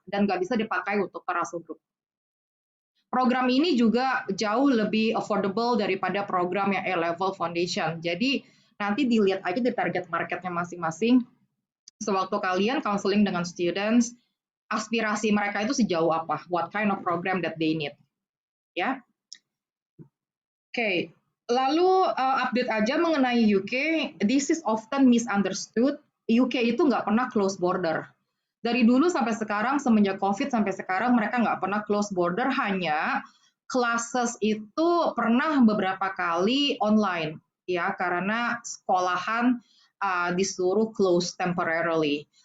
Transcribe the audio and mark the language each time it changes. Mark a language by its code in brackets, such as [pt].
[id] Dan nggak bisa dipakai untuk Russell Group. Program ini juga jauh lebih affordable daripada program yang A-level foundation. Jadi nanti dilihat aja di target marketnya masing-masing. Sewaktu kalian counseling dengan students, aspirasi mereka itu sejauh apa? [en] What kind of program that they need? Ya. Oke. [id] Lalu update aja mengenai UK. [en] This is often misunderstood. [id] UK itu nggak pernah close border. Dari dulu sampai sekarang, semenjak COVID sampai sekarang, mereka nggak pernah close border, hanya classes itu pernah beberapa kali online, ya, karena sekolahan disuruh close temporarily.